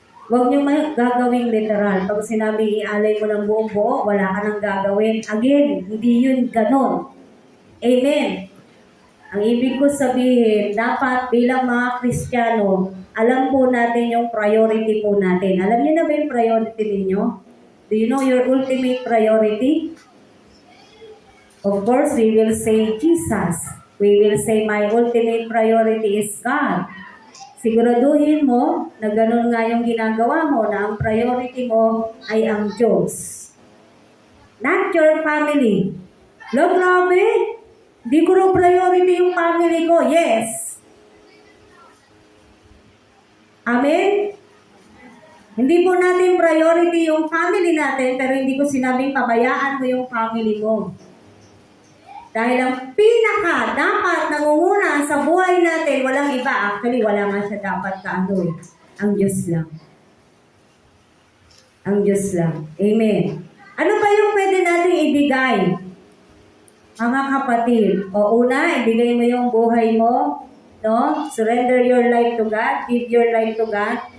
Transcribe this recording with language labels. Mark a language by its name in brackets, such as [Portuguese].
[Filipino] Huwag niyo gagawing literal. Pag sinabi ialay mo ng buong buo, wala ka nang gagawin. Again, hindi yun ganon. Amen. Ang ibig ko sabihin, dapat bilang mga Kristiyano, alam po natin yung priority po natin. Alam niyo na ba yung priority ninyo? [English] Do you know your ultimate priority? Of course, we will say Jesus. We will say my ultimate priority is God. [Filipino] Siguraduhin mo na ganun nga yung ginagawa mo, na ang priority mo ay ang Diyos. [English] Not your family. [Filipino] Lo, grabe. Di ko raw priority yung family ko. Yes. Amen? Hindi po natin priority yung family natin, pero hindi ko sinabing pabayaan mo yung family mo. Dahil ang pinaka dapat nangunguna sa buhay natin, walang iba. Actually, wala nga siya dapat kaanoy. Ang Diyos lang. Ang Diyos lang. Amen. Ano ba yung pwede natin ibigay? Mga kapatid, o una, ibigay mo yung buhay mo, no? [English] Surrender your life to God, give your life to God.